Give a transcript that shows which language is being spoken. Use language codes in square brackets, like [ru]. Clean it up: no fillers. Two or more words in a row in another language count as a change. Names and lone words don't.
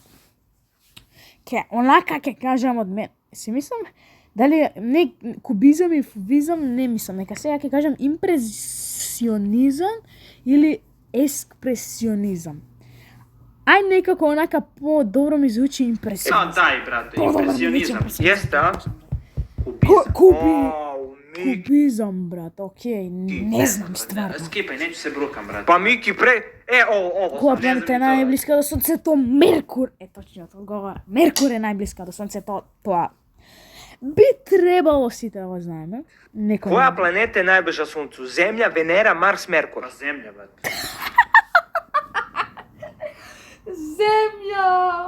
[mk] Онака ќе кажам од мен. Си мислам, дали не кубизам и фувизам, не мислам. Нека сега ќе кажам импресионизам или експресионизам. Ај некако онака по-добро ми звучи импресионизам. Дај, брате, импресионизам. [sr] Jeste, a? [mk] Кубизам, брат, окей, не знам стварно. Скипај, неќу се брукам, брат. [sr] Pa Miki ovo. [mk] Која планета е најблиска до Сонцето? Меркур е точниот одговор. Меркур е најблиска до Сонцето, тоа би требало сите да го знаеме. [sr] Која планета е најближа Сонцу? Земја, Венера, Марс, Меркур. [mk] Па земја, брат. Земја!